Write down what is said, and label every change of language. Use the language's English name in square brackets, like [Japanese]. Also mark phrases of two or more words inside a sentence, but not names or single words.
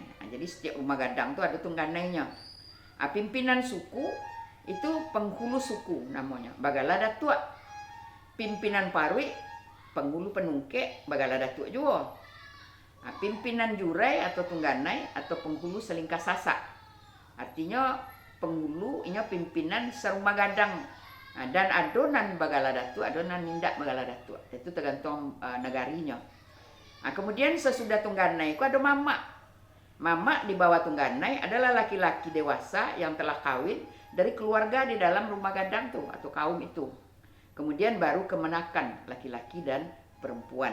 [Indonesian] Nah, jadi setiap rumah gadang itu ada tungganainya. Pimpinan suku itu penghulu suku namanya, Bagala Datua. Pimpinan parwi, penghulu penungke, Bagala Datua juga. Pimpinan jurai atau tungganai atau penghulu selingkah sasak. Artinya penghulu ini pimpinan serumah gadang. [Minangkabau] Dan adonan bagala datu, adonan mindak bagala datu. [Indonesian] Itu tergantung negarinya. Kemudian sesudah tungganai itu ada mama. Mama di bawah tungganai adalah laki-laki dewasa yang telah kawin dari keluarga di dalam rumah gadang tuh atau kaum itu. Kemudian baru kemenakan laki-laki dan perempuan.